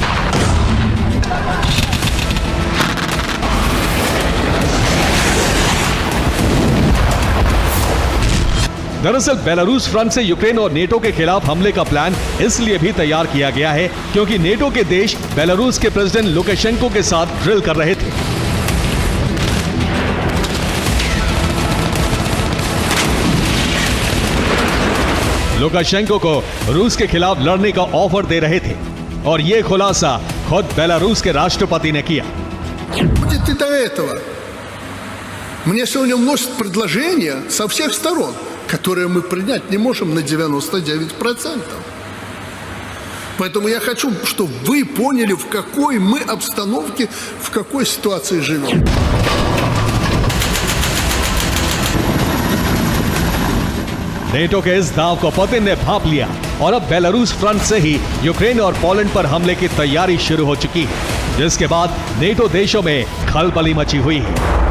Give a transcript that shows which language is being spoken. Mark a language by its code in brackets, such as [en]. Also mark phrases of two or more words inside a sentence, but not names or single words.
[hi] दरअसल बेलारूस फ्रंट से यूक्रेन और नेटो के खिलाफ हमले का प्लान इसलिए भी तैयार किया गया है क्योंकि नेटो के देश बेलारूस के प्रेसिडेंट लुकाशेंको के साथ ड्रिल कर रहे थे। लुकाशेंको को रूस के खिलाफ लड़ने का ऑफर दे रहे थे और यह खुलासा खुद बेलारूस के राष्ट्रपति ने किया। [ru] Мне сегодня вносят предложения со всех сторон, которые мы принять не можем на 99%. Поэтому я хочу, чтобы вы поняли, в какой мы обстановке, в какой ситуации живем. [hi] नेटो के इस दाव को पुतिन ने भांप लिया और अब बेलारूस फ्रंट से ही यूक्रेन और पोलैंड पर हमले की तैयारी शुरू हो चुकी है, जिसके बाद नेटो देशों में खलबली मची हुई है।